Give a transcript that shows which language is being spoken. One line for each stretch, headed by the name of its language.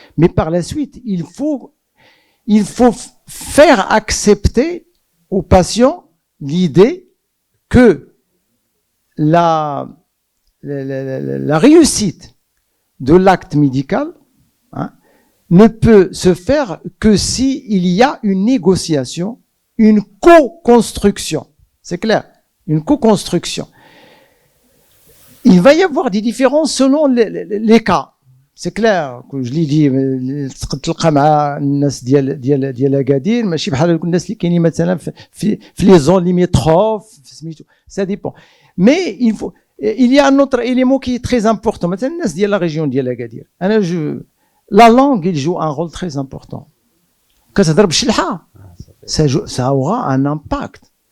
French: Mais par la suite, il faut faire accepter au patient l'idée que la réussite de l'acte médical ne peut se faire que si il y a une négociation, une co-construction. C'est clair, une co-construction. Il va y avoir des différences selon les cas. C'est clair, que je l'ai dit,
Arabic: تلقى مع الناس ديال اكادير ماشي بحال الناس اللي كاينين مثلا في لي زون ليميتروف سميتو
French: ça dépend. Mais il y a un autre élément qui est très important.
Arabic: مثلا الناس ديال
French: la région ديال اكادير la langue il joue un rôle très important.
Arabic: كتهضر بالشلحه
French: ça aura un impact.